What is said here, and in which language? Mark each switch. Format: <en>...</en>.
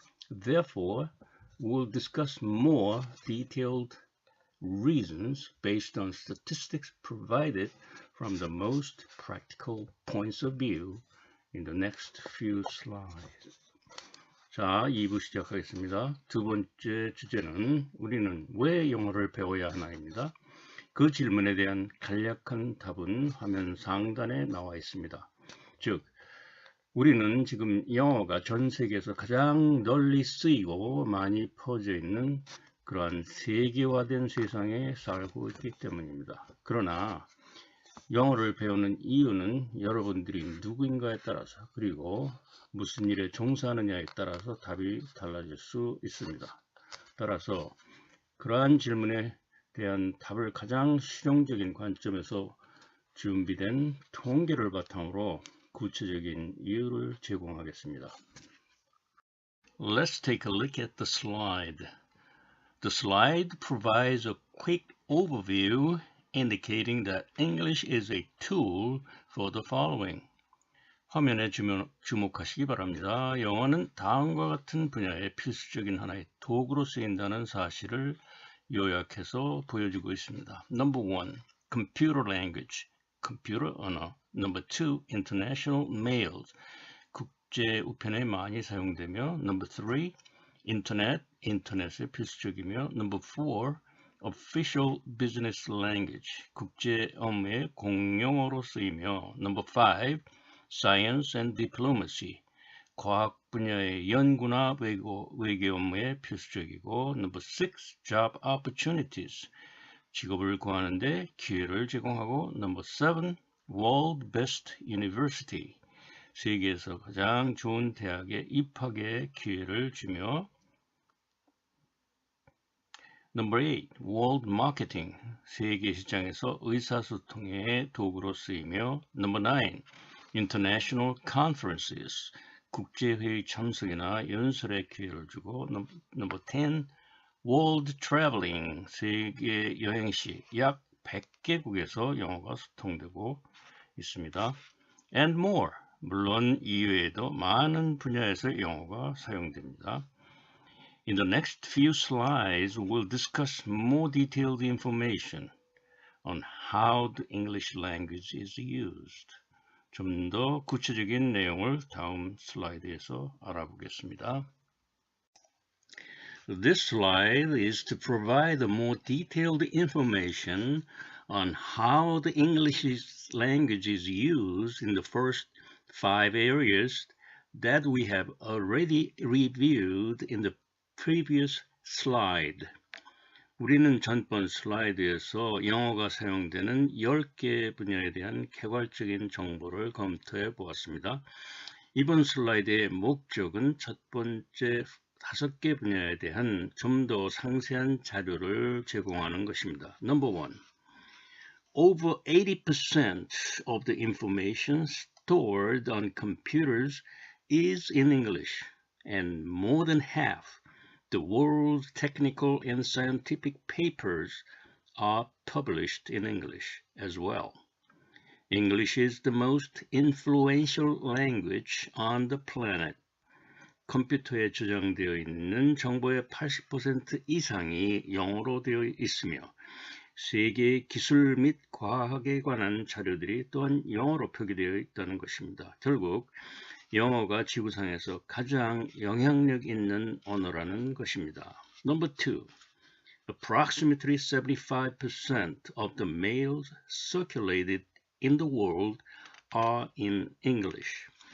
<en>Therefore, we'll discuss more detailed reasons based on statistics provided from the most practical points of view in the next few slides.</en> <ko>자, 2부 시작하겠습니다. 두 번째 주제는 우리는 왜 영어를 배워야 하나입니다. 그 질문에 대한 간략한 답은 화면 상단에 나와 있습니다. 즉, 우리는 지금 영어가 전 세계에서 가장 널리 쓰이고 많이 퍼져 있는 그러한 세계화된 세상에 살고 있기 때문입니다. 그러나 영어를 배우는 이유는 여러분들이 누구인가에 따라서 그리고 무슨 일에 종사하느냐에 따라서 답이 달라질 수 있습니다. 따라서 그러한 질문에 대한 답을 가장 실용적인 관점에서 준비된 통계를 바탕으로 구체적인 이유를 제공하겠습니다.</ko> <en>Let's take a look at the slide. The slide provides a quick overview indicating that English is a tool for the following.</en> <ko>화면에 주목하시기 바랍니다. 영어는 다음과 같은 분야의 필수적인 하나의 도구로 쓰인다는 사실을 요약해서 보여주고 있습니다.</ko> <en>Number 1. Computer language.</en> <ko>컴퓨터 언어.</ko> <en>Number 2. International mails.</en> <ko>국제 우편에 많이 사용되며.</ko> <en>Number 3.</en> <ko>인터넷의 필수적이며.</ko> <en>Number 4. Official business language.</en> <ko>국제 업무의 공용어로 쓰이며.</ko> <en>Number 5. Science and diplomacy.</en> <ko>과학 분야의 연구나 외교 업무에 필수적이고.</ko> <en>Number 6. Job opportunities.</en> <ko>직업을 구하는데 기회를 제공하고.</ko> <en>Number 7. World Best University.</en> <ko>세계에서 가장 좋은 대학에 입학의 기회를 주며.</ko> <en>Number 8. World Marketing.</en> <ko>세계 시장에서 의사소통의 도구로 쓰이며.</ko> <en>Number 9. International Conferences.</en> <ko>국제회의 참석이나 연설의 기회를 주고.</ko> <en>Number 10. World Traveling.</en> <ko>세계 여행 시 약 100개국에서 영어가 소통되고 있습니다.</ko> <en>And more.</en> <ko>물론 이외에도 많은 분야에서 영어가 사용됩니다.</ko> <en>In the next few slides, we'll discuss more detailed information on how the English language is used.</en> <ko>좀 더 구체적인 내용을 다음 슬라이드에서 알아보겠습니다.</ko> <en>This slide is to provide more detailed information on how the English language is used in the first 5 areas that we have already reviewed in the previous slide.</en> <ko>우리는 전번 슬라이드에서 영어가 사용되는 10개 분야에 대한 개괄적인 정보를 검토해 보았습니다. 이번 슬라이드의 목적은 첫 번째 5개 분야에 대한 좀 더 상세한 자료를 제공하는 것입니다.</ko> <en>Number 1. Over 80% of the information stored on computers is in English, and more than half the world's technical and scientific papers are published in English as well. English is the most influential language on the planet.</en> <ko>컴퓨터에 저장되어 있는 정보의 80% 이상이 영어로 되어 있으며 세계의 기술 및 과학에 관한 자료들이 또한 영어로 표기되어 있다는 것입니다. 결국 영어가 지구상에서 가장 영향력 있는 언어라는 것입니다.</ko> <en>Number 2. Approximately 75% of the mails circulated in the world are in English.</en>